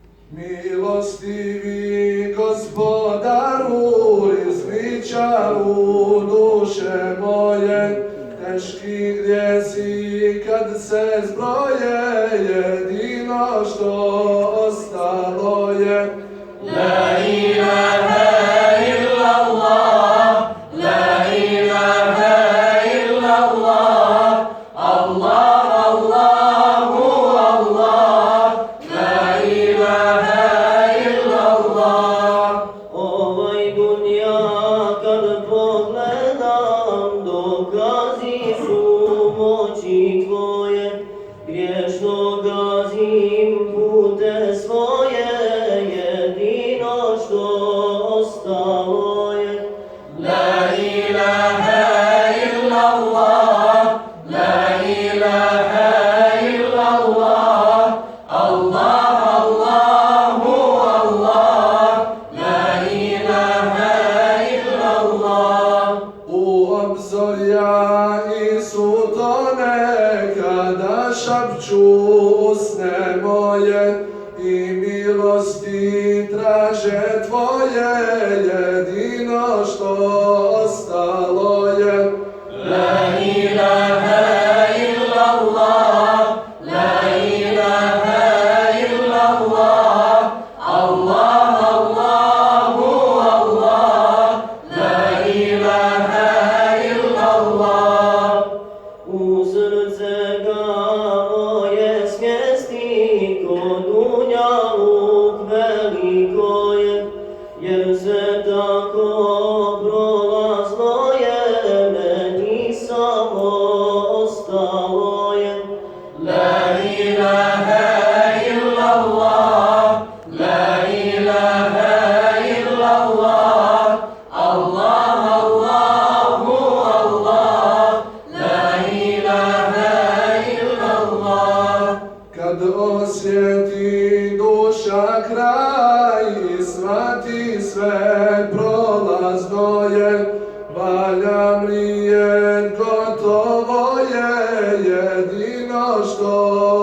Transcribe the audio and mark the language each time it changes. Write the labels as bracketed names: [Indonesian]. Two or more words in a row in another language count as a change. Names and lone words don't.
[Bosnian] Milostivi Gospodaru, izliča u duše moje, teški grijesi kad se zbroje, jedino što ostalo je [Arabic] لا إله إلا الله، لا إله إلا الله، الله، الله الله، لا إله إلا الله. [Bosnian] Ovaj dunja kad pogledam, dokazi su moći tvoje, griješno gazim pute svoje, jedino što ostalo je [Arabic] لا إله إلا الله، لا إله إلا الله، الله، الله الله، لا إله إلا الله. [Bosnian] u obzorja i sutone kada šapću usne moje i milosti traže tvoje, jedino što ostalo je [Arabic] لا إله إلا الله، لا إله إلا الله، الله، الله الله، لا إله إلا الله. [Bosnian] U srce ga moje smjesti, ko dunjaluk veliko je, jer se tako prolazno je, meni samo ostalo je [Arabic] لا إله إلا الله، لا إله إلا الله، الله، الله الله، لا إله إلا الله. [Bosnian] kad osjeti duša kraj i shvati sve prolazno je, valja mrijet gotovo je, jedino što